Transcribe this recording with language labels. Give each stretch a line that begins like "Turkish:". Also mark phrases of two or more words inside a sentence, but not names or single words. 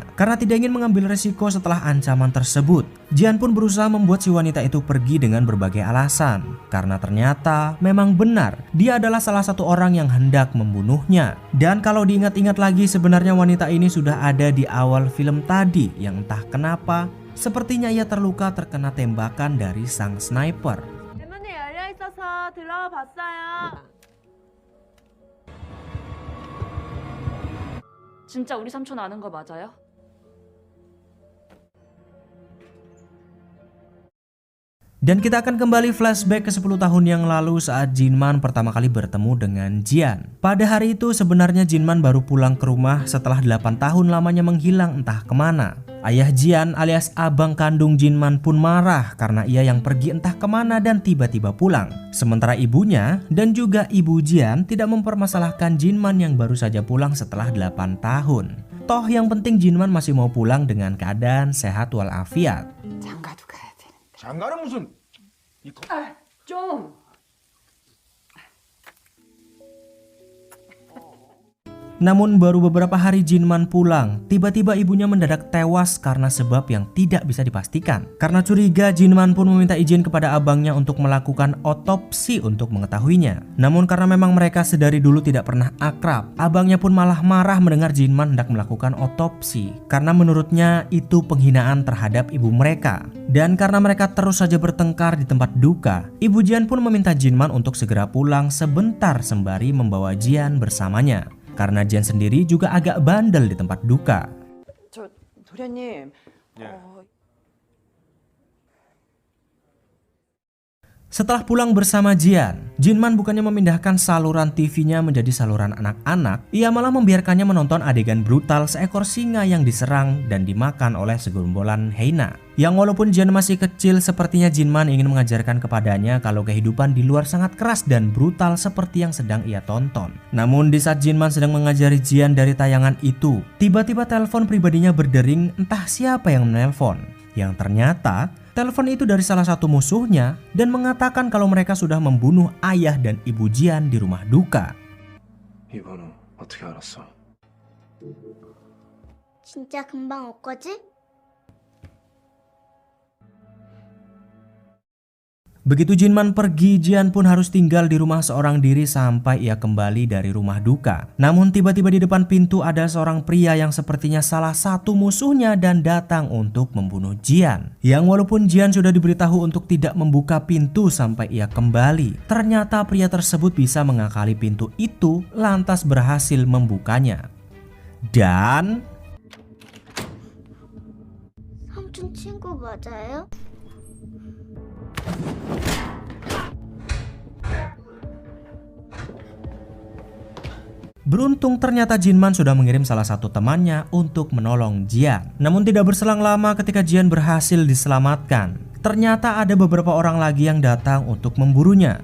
Indonesian: Karena tidak ingin mengambil resiko setelah ancaman tersebut, Jian pun berusaha membuat si wanita itu pergi dengan berbagai alasan. Karena ternyata memang benar, dia adalah salah satu orang yang hendak membunuhnya. Dan kalau diingat-ingat lagi, sebenarnya wanita ini sudah ada di awal film tadi yang entah kenapa sepertinya ia terluka terkena tembakan dari sang sniper.
Korean: 진짜 우리 삼촌 아는 거 맞아요?
Indonesian: Dan kita akan kembali flashback ke 10 tahun yang lalu saat Jinman pertama kali bertemu dengan Jian. Pada hari itu sebenarnya Jinman baru pulang ke rumah setelah 8 tahun lamanya menghilang entah kemana. Ayah Jian alias abang kandung Jinman pun marah karena ia yang pergi entah kemana dan tiba-tiba pulang. Sementara ibunya dan juga ibu Jian tidak mempermasalahkan Jinman yang baru saja pulang setelah 8 tahun. Toh yang penting Jinman masih mau pulang dengan keadaan sehat walafiat.
Korean: 장가도 가야 되는데. 장가는 무슨 좀.
Indonesian: Namun baru beberapa hari Jinman pulang, tiba-tiba ibunya mendadak tewas karena sebab yang tidak bisa dipastikan. Karena curiga, Jinman pun meminta izin kepada abangnya untuk melakukan otopsi untuk mengetahuinya. Namun karena memang mereka sedari dulu tidak pernah akrab, abangnya pun malah marah mendengar Jinman hendak melakukan otopsi. Karena menurutnya itu penghinaan terhadap ibu mereka. Dan karena mereka terus saja bertengkar di tempat duka, ibu Jian pun meminta Jinman untuk segera pulang sebentar sembari membawa Jian bersamanya. Karena Jian sendiri juga agak bandel di tempat duka.
Korean: 저 도련님.
Indonesian: Setelah pulang bersama Jian, Jinman bukannya memindahkan saluran TV-nya menjadi saluran anak-anak, ia malah membiarkannya menonton adegan brutal seekor singa yang diserang dan dimakan oleh segerombolan hyena. Yang walaupun Jian masih kecil, sepertinya Jinman ingin mengajarkan kepadanya kalau kehidupan di luar sangat keras dan brutal seperti yang sedang ia tonton. Namun di saat Jinman sedang mengajari Jian dari tayangan itu, tiba-tiba telepon pribadinya berdering, entah siapa yang menelpon. Yang ternyata telepon itu dari salah satu musuhnya dan mengatakan kalau mereka sudah membunuh ayah dan ibu Jian di rumah duka.
Korean: 이 번호 어떻게 알았어? 진짜 금방 올 거지?
Indonesian: Begitu Jinman pergi, Jian pun harus tinggal di rumah seorang diri sampai ia kembali dari rumah duka. Namun tiba-tiba di depan pintu ada seorang pria yang sepertinya salah satu musuhnya dan datang untuk membunuh Jian. Yang walaupun Jian sudah diberitahu untuk tidak membuka pintu sampai ia kembali, ternyata pria tersebut bisa mengakali pintu itu lantas berhasil membukanya. Dan
Korean: 삼촌 친구 맞아요?
Indonesian: beruntung ternyata Jinman sudah mengirim salah satu temannya untuk menolong Jian. Namun tidak berselang lama ketika Jian berhasil diselamatkan, ternyata ada beberapa orang lagi yang datang untuk memburunya.